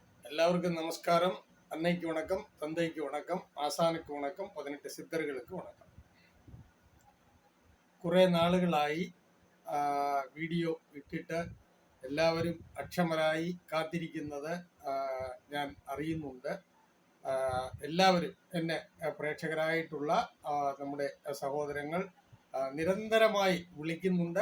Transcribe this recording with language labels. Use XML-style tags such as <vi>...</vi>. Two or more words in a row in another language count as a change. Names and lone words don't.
<ta>எல்லாருக்கும் நமஸ்காரம். அன்னைக்கு வணக்கம், தந்தைக்கு வணக்கம், ஆசானுக்கு வணக்கம், 18 சித்தர்களுக்கு வணக்கம்.</ta> <ml>കുറേ നാളുകളായി വീഡിയോ ഇട്ടിട്ട് എല്ലാവരും അക്ഷമരായി കാത്തിരിക്കുന്നത് ഞാൻ അറിയുന്നുണ്ട്. എല്ലാവരും എന്നെ പ്രേക്ഷകരായിട്ടുള്ള നമ്മുടെ സഹോദരങ്ങൾ നിരന്തരമായി വിളിക്കുന്നുണ്ട്.</ml>